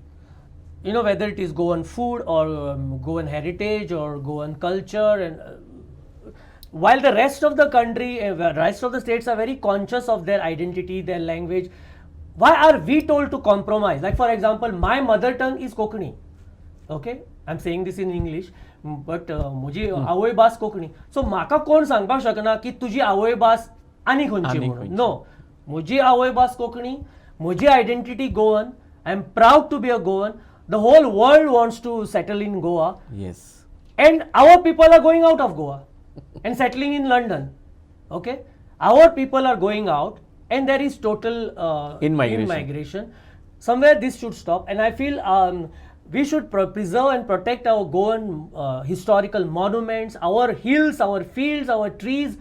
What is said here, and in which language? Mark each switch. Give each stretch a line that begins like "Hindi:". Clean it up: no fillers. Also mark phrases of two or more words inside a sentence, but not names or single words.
English: Whether it is Goan food or Goan heritage or Goan culture, and while the rest of the country, rest of the states are very conscious of their identity, their language, why are we told to compromise? Like, for example, my mother tongue is Konkani. Okay, I am saying this in English, but
Konkani: म्हजी आवय भास कोंकणी. सो म्हाका कोण सांगपाक शकना की तुजी आवय भास आनी खंयची म्हणून. नो, म्हजी आवय भास कोंकणी, म्हजी आयडेंटिटी गोवन.
English: I am proud to be a Goan. The whole world wants to settle in Goa. Yes. And our people are going out of Goa and settling in London. Okay, our people are going out, and there is total immigration. Somewhere this should stop, and I feel we should preserve and protect our Goan historical monuments, our hills, our fields, our trees.